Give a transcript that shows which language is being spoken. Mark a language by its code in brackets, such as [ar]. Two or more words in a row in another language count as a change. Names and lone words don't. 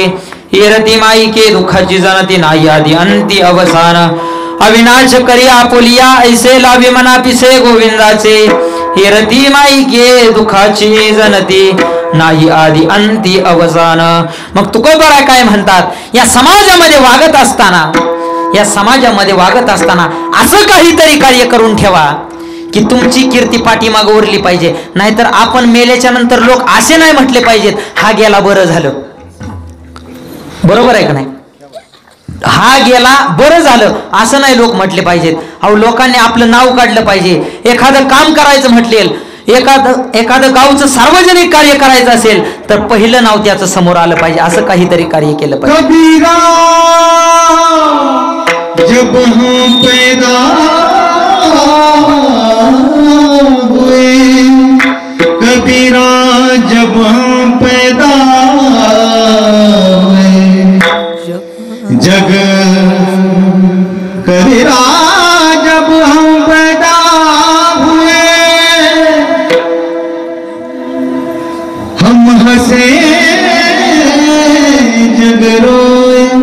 [mr] रती माई के दुःखाची जनती नाही आधी अंती अवसान. अविनाश करी आपुलिया ऐसे लावी मना पिसे गोविंदाचे. रती माई के दुःखाची जनती नाही आधी अंती अवसान. मग तुकोबरा काय म्हणतात? या समाजामध्ये वागत असताना असं काहीतरी कार्य करून ठेवा की तुमची कीर्ती पाठीमागं उरली पाहिजे. नाहीतर आपण मेल्याच्या नंतर लोक असे नाही म्हटले पाहिजेत, हा गेला बरं झालं. बरोबर आहे का नाही? हा गेला बरं झालं असं नाही लोक म्हटले पाहिजेत. अहो, लोकांनी आपलं नाव काढलं पाहिजे. एखादं काम करायचं म्हटलेल, एखादं गावचं सार्वजनिक कार्य करायचं असेल तर पहिलं नाव त्याचं समोर आलं पाहिजे. असं काहीतरी कार्य केलं पाहिजे. [hi] कबीरा जब हम पैदा हुए, कबीरा जब हम पैदा हुए, जग कबीरा जब हम पैदा हुए, हम हंसे जग रोए.